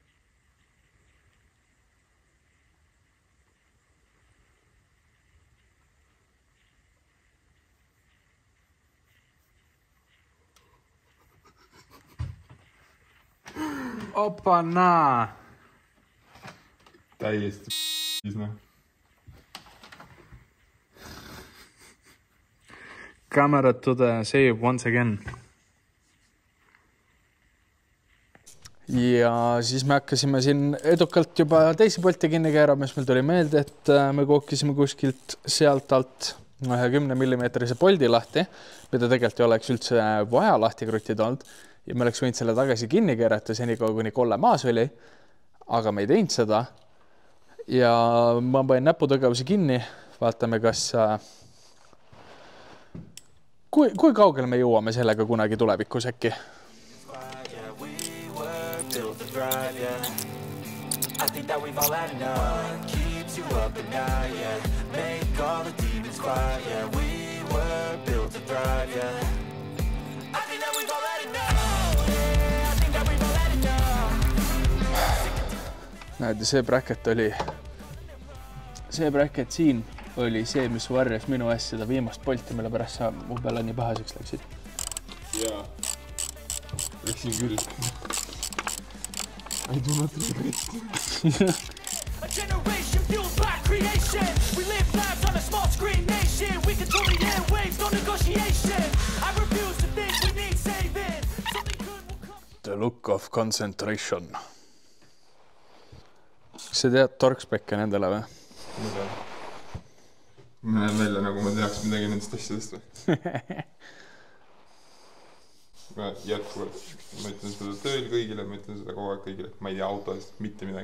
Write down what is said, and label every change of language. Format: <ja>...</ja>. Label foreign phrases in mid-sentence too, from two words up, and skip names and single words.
<et>Opa, naa! Täiesti noh.</et> <en>Camera to the save once again.</en> <et>Ja siis me hakkasime siin edukalt juba teisi Bolti kinni keerama, mis meil tuli meelde, et me kookisime kuskilt sealt alt 10 mm Bolti lahti, mida tegelikult ei oleks üldse vaja lahti krutida olnud ja me oleks võinud selle tagasi kinni keerata senikaua, kuni kolle maas oli, aga me ei teinud seda. Ja ma panin näputegevuse kinni, vaatame, kas kui kaugele me jõuame sellega kunagi tulevikus äkki.</et> <en>I think that we've all had enough. Keeps you up at night, yeah. Make all the demons quiet, yeah. We were built to thrive, yeah. I think that we've all had enough. Yeah, I think that we've all had enough.</en> <et>Näed, see bracket siin oli see, mis varjas minu ees seda viimast Bolti, mille pärast sa mu peale nii pahaseks läksid. Jaa. Läksin küll.</et> <en>I do not regret. A generation fueled by creation. We live lives on a small screen nation. We control the airwaves, no negotiation. I refuse to think we need saving. Something good will come. The look of concentration.</en> <et>Kas sa tead torkspekke nendele või? Mida? Ma näen välja, nagu ma teaks midagi nendest asjadest või? Ma jätkuvalt, ma ütlen seda tööl kõigile, ma ütlen seda kogu aeg kõigile, ma ei tea autodest mitte midagi.</et>